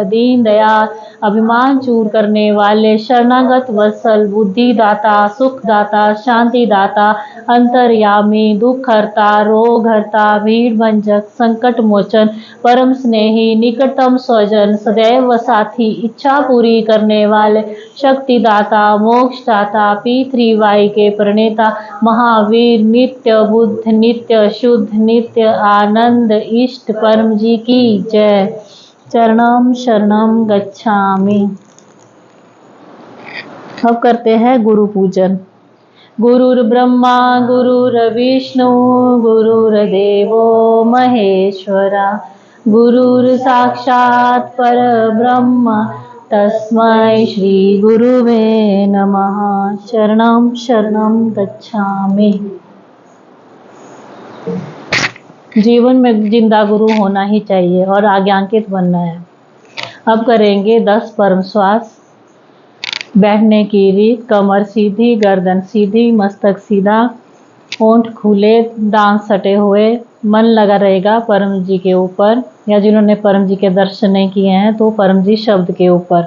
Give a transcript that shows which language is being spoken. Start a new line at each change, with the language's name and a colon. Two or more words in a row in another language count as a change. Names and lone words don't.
Hindi: दीन दयाल, अभिमान चूर करने वाले, शरणागत वत्सल, बुद्धिदाता, सुखदाता, शांतिदाता, अंतर्यामी, दुख हरता, रोग हरता, भीड़ भंजक, संकट मोचन, परम स्नेही, निकटतम स्वजन, सदैव साथी, इच्छा पूरी करने वाले, शक्तिदाता, मोक्षदाता, पृथ्वीवाई के प्रणेता, महावीर, नित्य बुद्ध, नित्य शुद्ध, नित्य आनंद, इष्ट परम जी की जय।
Pali: चरणम शरणम गच्छामि।
Hindi: अब करते हैं गुरु पूजन।
Sanskrit: गुरुर्ब्रह्मा गुरुर्विष्णु गुरुर्देवो महेश्वरा गुरुर् साक्षात् परब्रह्म तस्मै श्री गुरुवे नमः।
Pali: शरणं शरणं गच्छामि।
Hindi: जीवन में जिंदा गुरु होना ही चाहिए और आज्ञांकित बनना है। अब करेंगे 10 परम श्वास। बैठने की रीत, कमर सीधी, गर्दन सीधी, मस्तक सीधा, होंठ खुले, दांत सटे हुए, मन लगा रहेगा परम जी के ऊपर, या जिन्होंने परम जी के दर्शन नहीं किए हैं तो परम जी शब्द के ऊपर।